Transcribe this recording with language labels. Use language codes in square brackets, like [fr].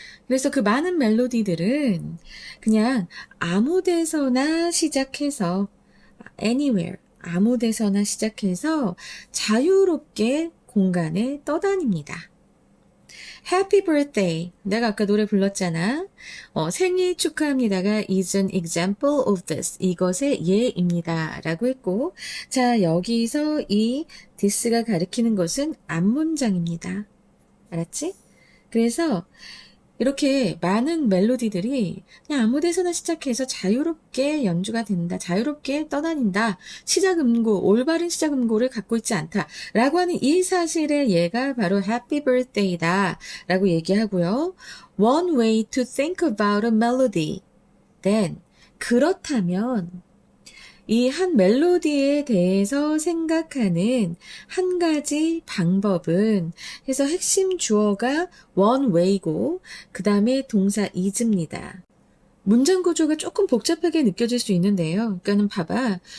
[ko] 그래서 그 많은 멜로디들은 그냥 아무 데서나 시작해서 anywhere, 아무 데서나 시작해서 자유롭게 공간에 떠다닙니다. [en] Happy birthday. [ko] 내가 아까 노래 불렀잖아. [en] 생일 축하합니다가 is an example of this. [ko] 이것의 예입니다. 라고 했고, 자, 여기서 이 this가 가리키는 것은 앞문장입니다. 알았지? 그래서 이렇게 많은 멜로디들이 그냥 아무 데서나 시작해서 자유롭게 연주가 된다. 자유롭게 떠다닌다. 시작음고, 올바른 시작음고를 갖고 있지 않다. 라고 하는 이 사실의 예가 바로 Happy Birthday다. 라고 얘기하고요. [en] One way to think about a melody. [ko] Then, 그렇다면 이 한 멜로디에 대해서 생각하는 한 가지 방법은 해서 핵심 주어가 one way고 그 다음에 동사 is입니다. 문장 구조가 조금 복잡하게 느껴질 수 있는데요. 그러니까는 봐봐.